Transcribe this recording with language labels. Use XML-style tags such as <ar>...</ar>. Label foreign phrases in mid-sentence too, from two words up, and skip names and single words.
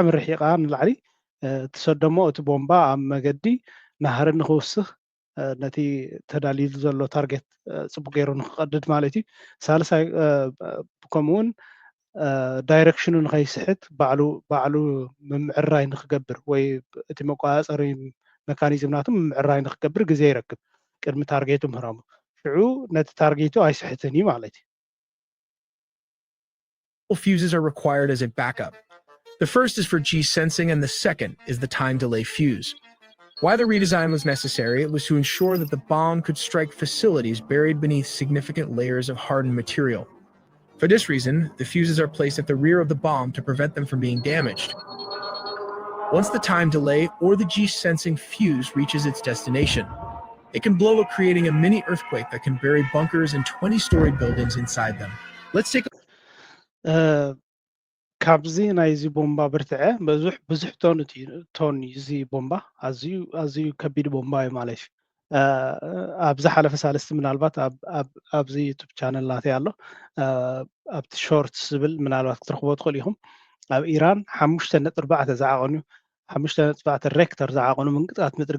<ti>ርሒቓ ንላዕሊ ትሰደሞ እቲ ቦምባ ኣብ መገዲ ናህሪ ንክውስኽ ነቲ ተዳልዩሉ ዘሎ ታርጌት ፅቡቅ ገይሩ ንክቀድድ ማለት እዩ ሳልሳይ ከምኡውን ዳይሬክሽኑ ንኸይስሕት ባዕሉ ምምዕራይ ንክገብር ወይ እቲ መቆፃፀሪ መካኒዝም ናቱ ምምዕራይ ንክገብር ግዜ ይረክብ ቅድሚ ታርጌቱ ምህራሙ ሽዑ ነቲ ታርጌቱ ኣይስሕትን እዩ ማለት እዩ</ti> <en>fuses are required as a backup. The first is for G-sensing and the second is the time delay fuse. Why the redesign was necessary, it was to ensure that the bomb could strike facilities buried beneath significant layers of hardened material. For this reason, the fuses are placed at the rear of the bomb to prevent them from being damaged. Once the time delay or the G-sensing fuse reaches its destination, it can blow up, creating a mini earthquake that can bury bunkers and 20-story buildings inside them. Let's take</en> <ti>ካብዚ ናይዚ ቦምባ ብርትዐ ብዙሕ ቶን እዚ ቦምባ ኣዝዩ ከቢድ ቦምባ እዩ ማለት እዩ ኣብ ዝሓለፈ ሳለስቲ ምናልባት ኣብዚ ዩቱብ ቻነል ናተይ ኣሎ ኣብቲ ሾርትስ ዝብል ምናልባት ክትረኽቦ ትኽእሉ ኢኹም ኣብ ኢራን 5.4 ዝዓቐኑ 5.4 ሬክተር ዝዓቐኑ ምንቅጥቃት ምድሪ</ti>